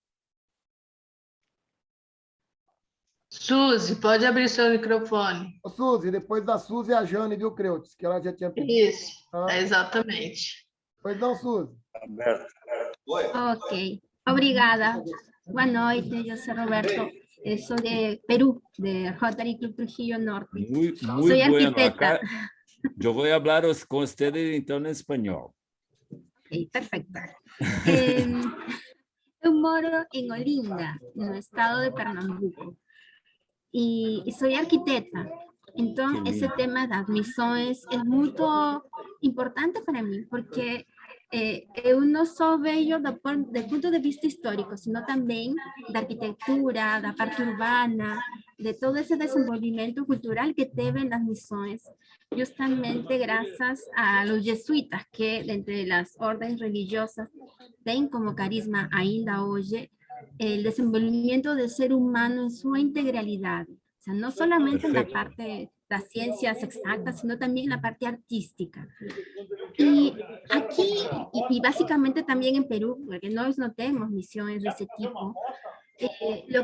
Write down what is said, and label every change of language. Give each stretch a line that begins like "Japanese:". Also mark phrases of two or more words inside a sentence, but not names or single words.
Portuguese: Suzy, pode abrir seu microfone. Ô, Suzy, depois da Suzy, a Jane, viu, Creutes? Que ela já tinha pedido. Isso, exatamente. Pois não, Suzy. Ok, obrigada. Boa noite, eu sou Roberto. Sou de Perú, de Rotary Club Trujillo Norte.
Spanish: Muy Soy bueno. arquitecta. Acá, yo voy a hablar con ustedes en español. Ok, perfecto.
Portuguese: Eu moro em Olinda, no estado de Pernambuco.
Spanish: Y soy arquitecta. Entonces, ese tema de las missões es muy importante para mí, porque
Portuguese: eu não só vejo do ponto de vista histórico, sino também da arquitetura, da parte urbana, de todo esse desenvolvimento cultural que teve nas missões, justamente graças
Spanish: a los jesuítas, que entre las órdenes religiosas
Portuguese: têm como carisma ainda hoje
Spanish: el desenvolvimiento del ser humano en su integralidad. O sea, no solamente en la parte de las ciencias exactas, sino también en la parte artística. Y aquí, y básicamente también en Perú, porque no tenemos misiones de ese tipo, lo